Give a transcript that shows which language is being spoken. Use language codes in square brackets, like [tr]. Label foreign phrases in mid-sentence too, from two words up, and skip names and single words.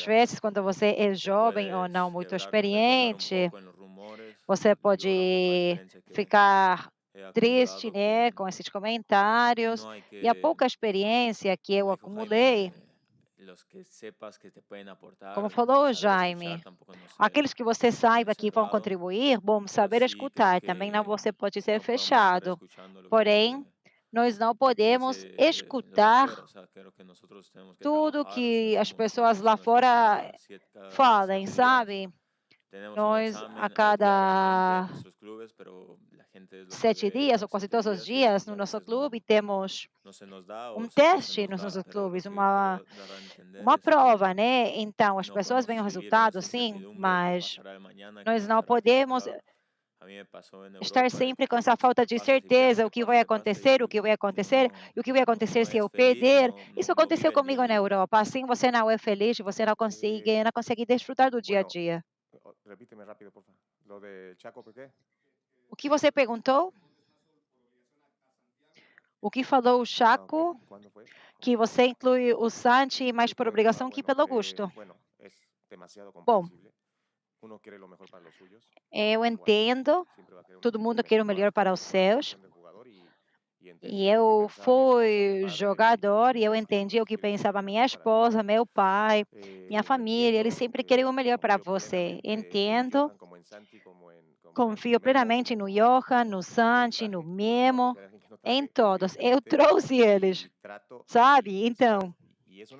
[es] experiencia, [pt] vezes, quando você é [es] te [pt] jovem ou não [es] puedes [pt] muito [es] resguardar un [pt] experiente, [es] poco en los rumores [pt] você [es] yo la poca [pt] pode [es] experiencia que [pt] ficar [es] he [pt] triste, [es] acumulado [pt] né, [es] que [pt] com esses comentários. [es] no hay [pt] E a [es] que, [pt] pouca experiência que eu [es] como dijo Jaime, [pt] acumulei, [es] los que sepas que te pueden [pt] como [es] aportar, [pt] falou o [es] saber escuchar, [pt] Jaime, [es] tampoco no ser [pt] aqueles que você [es] muy [pt] saiba que vão [es] cerrado, [pt] contribuir, bom, [es] pero [pt] saber [es] sí creo [pt] escutar. Também não [es] que [pt] você pode ser [es] no podemos estar [pt] fechado. [es] escuchando [pt] Porém, nós não [es] lo que [pt] podemos [es] dice lo de afuera, [pt] escutar [es] o sea, creo que nosotros tenemos que [pt] tudo [es] trabajar, o sea, [pt] que as [es] somos una [pt] pessoas lá [es] persona que [pt] fora [es] cada [pt] falem, [es] 7 días [pt] sabe? [es] tenemos un [pt] Nós, a [es] examen diariamente en [pt] cada [es] nuestros clubes, pero la gente es lo que [pt] 7 [es] ve [pt] dias, ou [es] los [pt] quase [es] siete [pt] todos os [es] días [pt] dias, [es] y [pt] no [es] a [pt] nosso [es] veces [pt] clube, temos [es] no se nos da [pt] um [es] o se [pt] teste [es] nos [pt] nos [es] da, [pt] nossos [es] pero lo [pt] clubes, [es] que quiero dar a entender [pt] uma [es] es [pt] prova, [es] que [pt] né? Então, as [es] no [pt] pessoas veem o [es] podemos vivir en [pt] resultado, [es] esta [pt] sim, [es] incertidumbre, qué [pt] mas [es] pasará el mañana, qué [pt] nós não [es] pasará, qué [pt] podemos [es] pasará. A mí me pasó en [pt] estar [es] Europa y [pt] sempre com [es] que [pt] essa falta de [es] pase si pierdo, [pt] certeza, o que [es] que pase, [pt] vai [es] que pase [pt] acontecer, o que vai [es] y [pt] acontecer, [es] uno [pt] e o que vai acontecer [es] no [pt] se eu [es] es feliz y [pt] perder. Isso [es] no [pt] aconteceu [es] vive el día [pt] comigo [es] a [pt] na [es] día. [pt] Europa. Assim você não é feliz, você não consegue desfrutar do dia a [es] Bueno, [pt] dia. [es] repíteme rápido, por favor. Lo de Chaco, ¿qué? [pt] O que você perguntou? O que falou o [es] Ah, ok. [pt] Chaco? [es] ¿Cuándo fue? [pt] Que você inclui o Santi mais por obrigação que [es] Bueno, [pt] pelo gosto. [es] bueno, es demasiado [pt] Bom, [es] comprensible. Uno quiere lo mejor para los suyos. [pt] eu [es] Igual, [pt] entendo, [es] siempre va a querer uno [pt] todo mundo [es] lo [pt] quer o [es] mejor [pt] melhor para os [es] para la [pt] seus. [es] posición del jugador y [pt] E [es] entendí lo que [pt] eu [es] pensaba mi esposa, mi [pt] fui [es] padre y [pt] jogador e [es] mis [pt] eu [es] seres [pt] entendi [es] queridos. [pt] o que [es] Quieren siempre [pt] pensava [es] lo [pt] minha [es] mejor para ti. [pt] esposa, meu pai, minha [es] Lo [pt] família. Eles [es] entiendo, [pt] sempre querem o melhor para [es] confío [pt] você. [es] plenamente en [pt] Entendo, [es] Johan como en Santi, como [pt] confio [es] en Memo. [pt] plenamente no Johan, no [es] Si los [pt] Santi, no [es] traje, no los iba a [pt] Memo, [es] confiar en alguien que no [pt] em [es] traje, [pt] todos. Eu [es] evidentemente, [pt] trouxe eles, [es] y trato [pt] sabe? [es] de ser [pt] Então,